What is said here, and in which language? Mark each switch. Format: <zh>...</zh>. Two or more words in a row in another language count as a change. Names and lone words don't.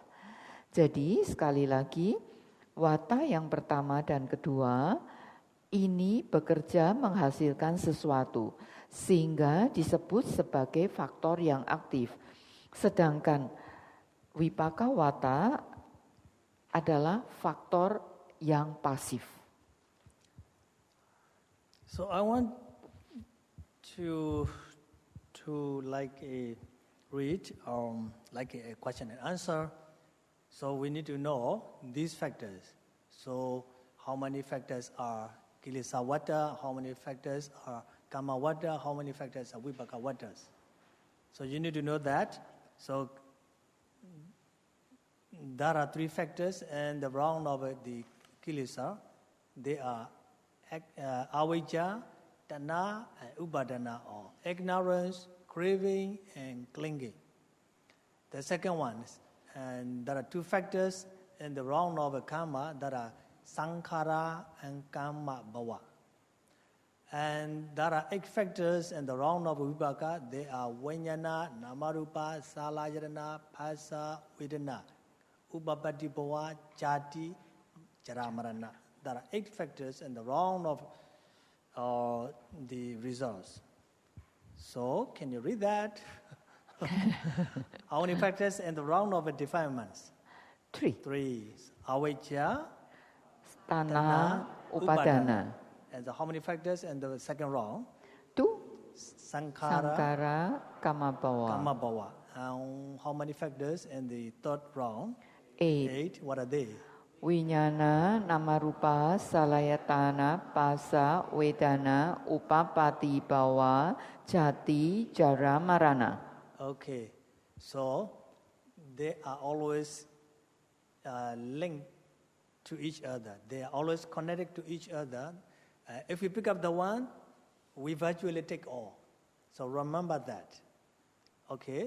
<id>Jadi sekali lagi, wata yang pertama dan kedua ini bekerja menghasilkan sesuatu, sehingga disebut sebagai faktor yang aktif. Sedangkan</id> <pi>vipaka wata</pi> <id>adalah faktor yang pasif.</id> <en>So I want to read like a question and answer. So we need to know these factors. So how many factors are</en> <pi>kilesa vata?</pi> <en>How many factors are</en> <pi>kama vata?</pi> <en>How many factors are</en> <pi>vipaka vatas?</pi> <en>So you need to know that. So there are 3 factors, and the round of the kilesa, they are</en> <pi>avijja, tanha,</pi> <en>and upadana, or ignorance, craving, and clinging. The second one, and there are 2 factors in the round of karma, that are sankhara and</en> <pi>karma bhava.</pi> <en>And there are 8 factors in the round of vipaka. They are</en> <pi>vijnana, namarupa, salayana, phasa, vedana, upapatti bhava, jati, jaramarana.</pi> <en>There are 8 factors in the round of the results. So, can you read that? How many factors in the round of defilements? 3. Avijja,</en> <pi>Tanha, upadana.</pi> <en>And how many factors in the second round? 2. Sankhara,</en> <pi>Sankhara, kama bhava.</pi> <en>How many factors in the third round? 8. 8. What are they?</en> <pi>Winyana, nama rupa, salayatana, pasa, vedana, upapati bhava, jati, jara, marana.</pi> <en>Okay. So they are always linked to each other. They are always connected to each other. If we pick up the one, we virtually take all. So remember that. Okay.</en>